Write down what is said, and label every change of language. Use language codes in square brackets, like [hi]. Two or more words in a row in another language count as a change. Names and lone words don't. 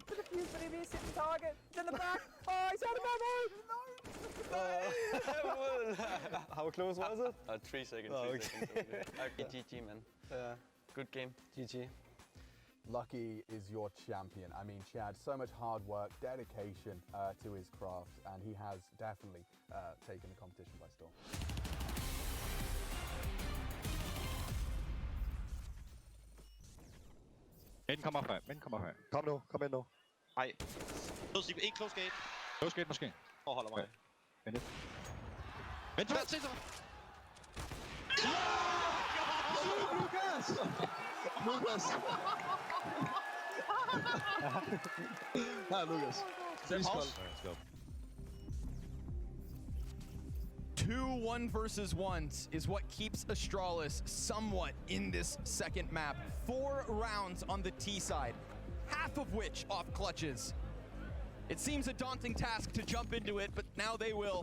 [en] But he's hitting target. He's in the back. Oh, he's out of ammo. How close was it? 3 seconds. Oh, 3 seconds. Okay, GG, man. Yeah. Good game. GG. Lucky is your champion. I mean, Chad, so much hard work, dedication to his craft, and he has definitely taken the competition by storm. [da] Men kommer frem, men kommer frem. Kom ind nu. Nej. Ikke [en] close gate. Close gate måske. [da] Holder mig. Vent lidt. Vent, se så. Lukas! Her Lukas. [en] Let's go. 2 1 versus 1s is what keeps Astralis somewhat in this second map. 4 rounds on the T side, half of which off clutches. It seems a daunting task to jump into it, but now they will.